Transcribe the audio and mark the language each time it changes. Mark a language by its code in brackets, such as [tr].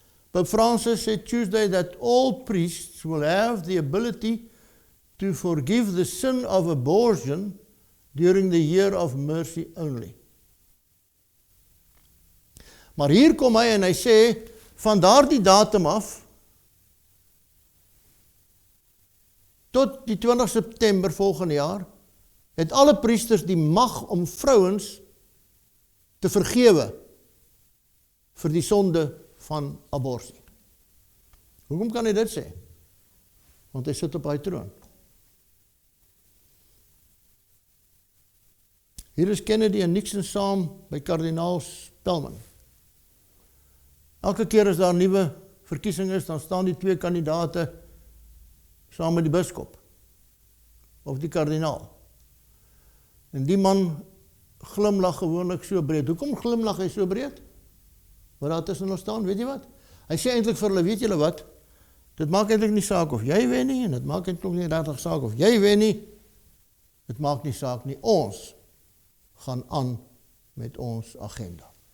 [en] Pope Francis said Tuesday that all priests will have the ability to forgive the sin of abortion during the year of mercy only. [af] Maar hier kom hy en hy sê, van daardie datum af, tot die 20 September volgende jaar, het alle priesters die mag om vrouens te vergewe vir die sonde van aborsie. Hoekom kan hy dit sê? Want hy sit op hy troon. Hier is Kennedy en Nixon saam by kardinaal Spelman. Elke keer as daar 'n nuwe verkiesing is, dan staan die 2 kandidate saam met die biskop of die kardinaal. En die man glimlag gewoonlik so breed. Hoekom glimlag hy so breed? Wat daar tussen ons staan, weet jy wat? Hy sê eintlik vir hulle, weet julle wat? Dit maak eintlik nie saak of jy wen nie, en dit maak eintlik nie regtig saak of jy wen nie. Dit maak nie saak nie. Ons gaan aan met ons agenda.